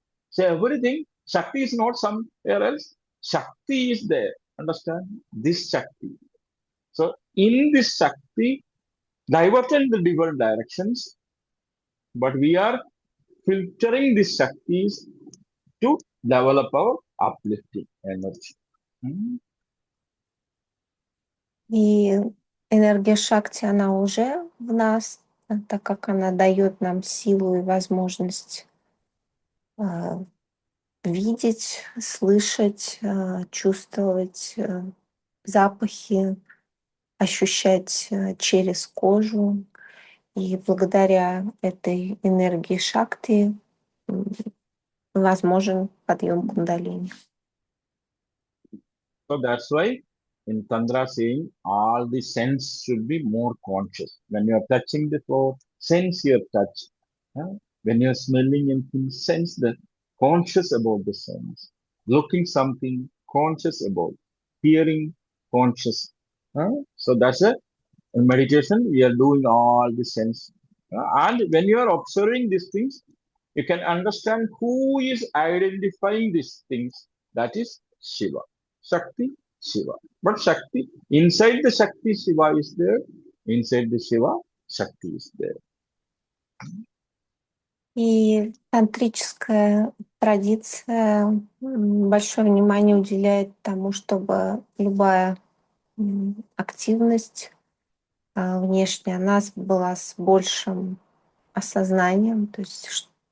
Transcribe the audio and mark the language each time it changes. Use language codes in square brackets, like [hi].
[en] So everything, Shakti is not somewhere else. Shakti is there. Understand? This Shakti. So in this Shakti, diverted in the different directions, but we are filtering these Shaktis to develop our uplifting energy. [ru] И энергия шакти, она уже в нас, так как она дает нам силу и возможность видеть, слышать, чувствовать запахи, ощущать через кожу. И благодаря этой энергии шакти возможен подъем кундалини. [en] So that's why in Tantra saying all the sense should be more conscious. When you are touching the floor, sense your touch. When you are smelling anything, sense the conscious about the sense. Looking something, conscious about. Hearing, conscious. So that's a in meditation. We are doing all the sense. And when you are observing these things, you can understand who is identifying these things. That is Shiva. Shakti, Shiva. But Shakti, inside the Shakti, Shiva is there. Inside the Shiva, Shakti is there. [ru] И тантрическая традиция большое внимание уделяет тому, чтобы любая активность внешняя, она была с большим осознанием, то есть